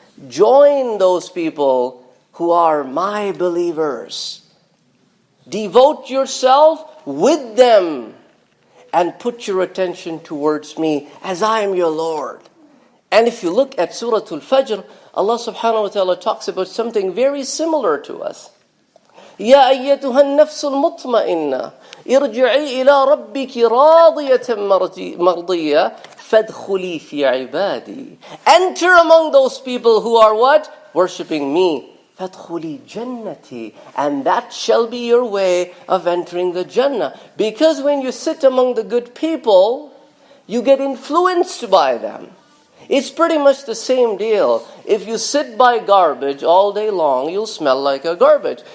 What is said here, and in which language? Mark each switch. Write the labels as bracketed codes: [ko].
[en] Join those people who are my believers. Devote yourself with them and put your attention towards me as I am your Lord. And if you look at Surah Al-Fajr, Allah subhanahu wa ta'ala talks about something very similar to us. [ar] يا أيتها النفس المطمئنة ارجعي إلى ربك راضية مرضية فادخلي في عبادي. [en] Enter among those people who are what? Worshipping me. [ar] فادخلي جنتي. [en] And that shall be your way of entering the Jannah. Because when you sit among the good people, you get influenced by them. It's pretty much the same deal. If you sit by garbage all day long, you'll smell like a garbage.